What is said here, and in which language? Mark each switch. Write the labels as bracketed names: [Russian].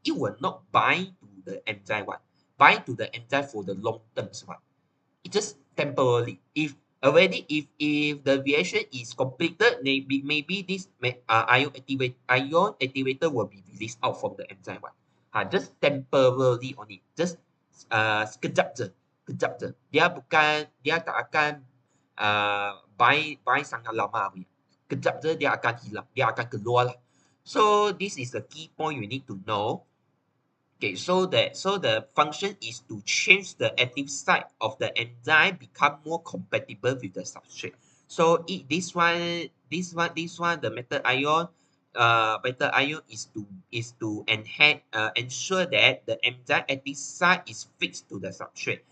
[English] It will not bind to the enzyme one. Bind to the enzyme for the long terms one. It just temporarily. If the reaction is completed, maybe this ion activator will be released out from the enzyme one. Just temporarily only. Just [Malay] sekejap je. Sekejap je. Dia tak akan bind sangat lama punya. Kejap je dia akan hilang. Dia akan keluar lah. [English] So this is the key point you need to know. Okay, so the function is to change the active site of the enzyme become more compatible with the substrate. So the metal ion is to ensure that the enzyme active site is fixed to the substrate.